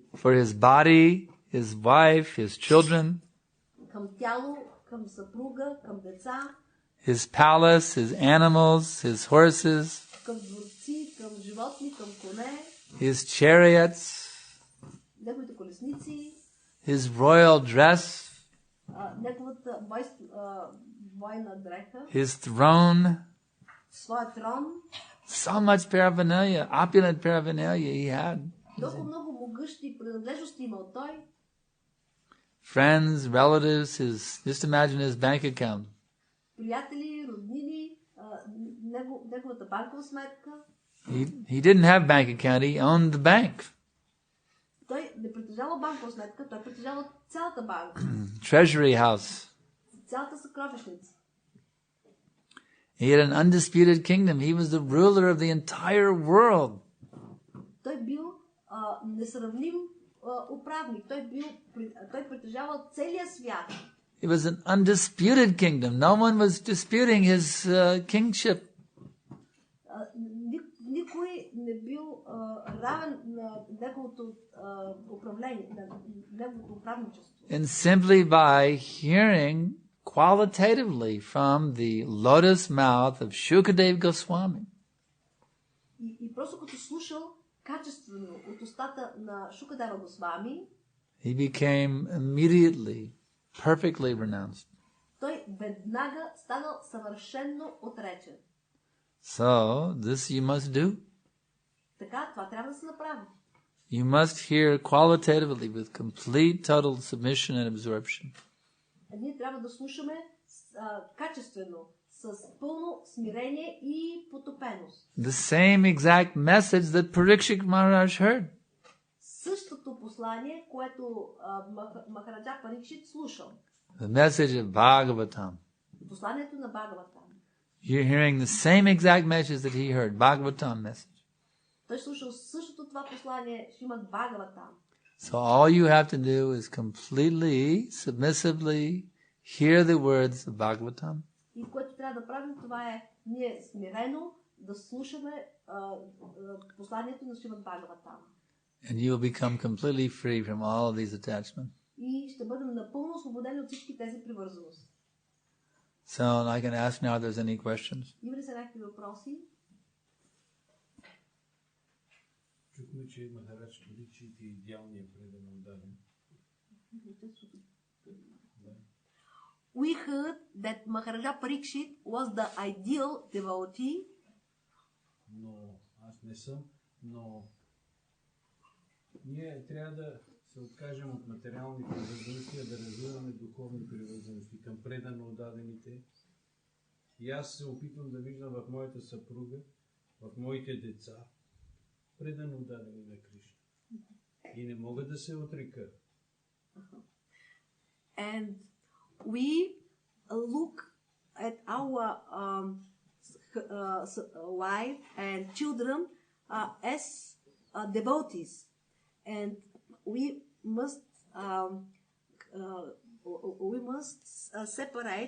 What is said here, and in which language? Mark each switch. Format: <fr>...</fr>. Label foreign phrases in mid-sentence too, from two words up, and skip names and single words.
<en>For his body, his wife, his children.</en> <bg>Към тяло, към съпруга, към деца.</bg> <en>His palace, his animals, his horses.</en> <bg>Към дворци, към животни, към коне.</bg> <en>His chariots.</en> <bg>Неговите колесници.</bg> <en>His royal dress.</en> <bg>Неговата военна дреха.</bg> <en>His throne.</en> <bg>Своя трон.</bg> <en>So much paraphernalia, opulent paraphernalia he had.</en> <bg>Толкова много могъщи принадлежности имал той.</bg> <en>Friends, relatives, just imagine his bank account.</en> <bg>Приятели, роднини, неговата банкова сметка.</bg> <en>He didn't have bank account, he owned the bank.</en> <bg>Той не притежава банкова сметка, той притежава цялата банка.</bg> <en>Treasury house.</en> <bg>Цялата съкровищница.</bg> <en>He had an undisputed kingdom. He was the ruler of the entire world.</en> <bg>Той бил несравним управник. Той притежавал целия свят.</bg> <en>It was an undisputed kingdom. No one was disputing his kingship.</en> <bg>Никой не бил равен на неговото управление, на неговото управничество.</bg> <en>And simply by hearing qualitatively from the lotus mouth of Shukadev Goswami.</en> <bg>И просто като слушал качествено от устата на Шукадева Госвами,</bg> <en>he became immediately perfectly renounced.</en> <bg>Той веднага станал съвършенно отречен.</bg> <en>So, this you must do.</en> <bg>Така, това трябва да се направи.</bg> <en>You must hear qualitatively with complete total submission and absorption.</en> <bg>Ние трябва да слушаме качествено, с пълно смирение и потопеност.</bg> <en>The same exact message that Parikshit Maharaj heard.</en> <bg>Същото послание, което Махараджа Парикшит слушал.</bg> <en>The message of Bhagavatam.</en> <bg>Посланието на Бхагаватам.</bg> <en>You're hearing the same exact message that he heard, Bhagavatam message.</en> <bg>Той слушал същото това послание, Шримад Бхагаватам.</bg> <en>So all you have to do is completely, submissively hear the words of Bhagavatam.</en> <bg>И което трябва да правим, това е ние смирено да слушаме посланието на Шримад Бхагаватам.</bg> <en>And you will become completely free from all of these attachments.</en> <bg>И ще бъдем напълно освободени от всички тези привързаности.</bg> <en>So I can ask now if there's any questions.</en> <bg>Има ли са някакви въпроси? Чухме, че Махарадж Парикшит е идеалният предан отдаден.</bg> <en>We heard that Maharaja Parikshit was the ideal devotee.</en> <bg>Но аз не съм, но ние трябва да се откажем от материални привързаности, да развиваме духовни привързаности към предано отдадените. И аз се опитвам да виждам в моята съпруга, в моите деца, предано отдадени на Кришна. И не мога да се отрека.</bg> <en>And we look at our wife and children as devotees, and we must separate.</en>